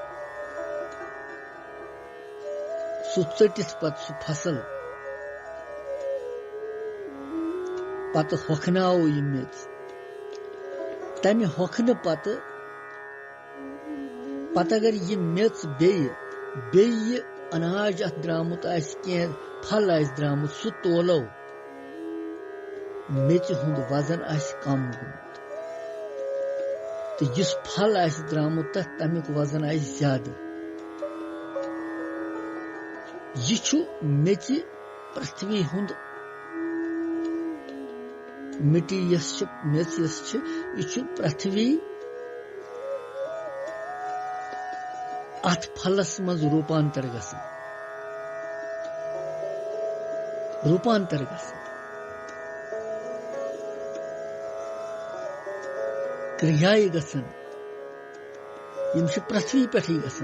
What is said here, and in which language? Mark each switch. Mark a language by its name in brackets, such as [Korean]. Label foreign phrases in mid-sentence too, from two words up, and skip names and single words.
[Kashmiri] سُہ ژٔٹِتھ پتہٕ سُہ فصل پتہٕ ہۄکھناوو یہِ میژ تمہِ ہۄکھنہٕ پتہٕ اگر یہِ میژ بیٚیہِ یہِ اناج اتھ درامُت آسہِ کینٛہہ پھل آسہِ درامُت سُہ تولو میژِ ہُنٛد وزن آسہِ کم گوٚمُت تو اس پھل آسہِ درامُت تتھ تمیُک وزن آسہِ زیادٕ. یہ چھُ میٚژِ پرتھوی ہُنٛد مٹی یس چھِ میٚژ یس چھِ یہ چھُ پرتھوی اتھ پھلس منٛز روٗپانتر گژھان کرٛہیٛایہِ گژھان یم چھِ پرتھوی پٮ۪ٹھٕے گژھان.